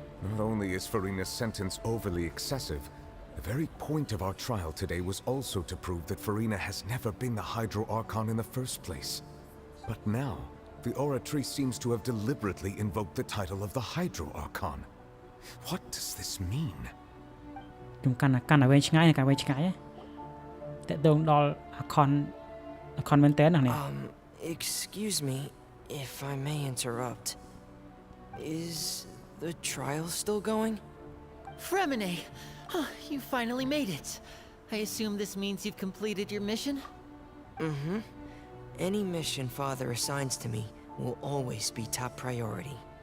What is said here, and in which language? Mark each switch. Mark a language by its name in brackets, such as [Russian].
[English] Not only is Farina's sentence overly excessive, the very point of our trial today was also to prove that Farina has never been the Hydro Archon in the first place. But now, the Oratory seems to have deliberately invoked the title of the Hydro Archon. What does this mean? [Khmer] ខ្ញុំកាន់តែវែងឆ្ងាយតែវែងឆ្ងាយតែដងដល់ Archon មែនតើណា [English] Excuse me if I may interrupt. Is the trial still going? Fremine! You finally made it. I assume this means you've completed your mission? Mm-hmm. Any mission Father assigns to me will always be top priority.